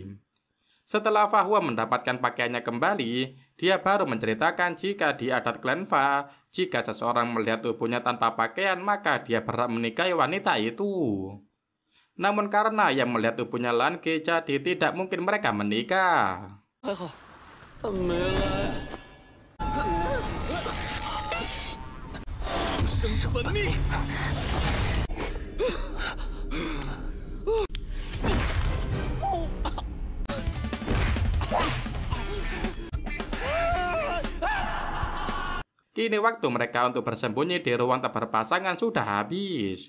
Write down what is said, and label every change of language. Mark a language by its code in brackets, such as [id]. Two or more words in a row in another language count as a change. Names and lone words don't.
[id] Setelah Fa Hua mendapatkan pakaiannya kembali, dia baru menceritakan jika di adat klan Fa, jika seseorang melihat tubuhnya tanpa pakaian maka dia berhak menikahi wanita itu. Namun karena yang melihat tubuhnya Lan Ge, jadi tidak mungkin mereka menikah. [zh] 还好，他没来。生之本命。 [id] Kini waktu mereka untuk bersembunyi di ruang tak berpasangan sudah habis.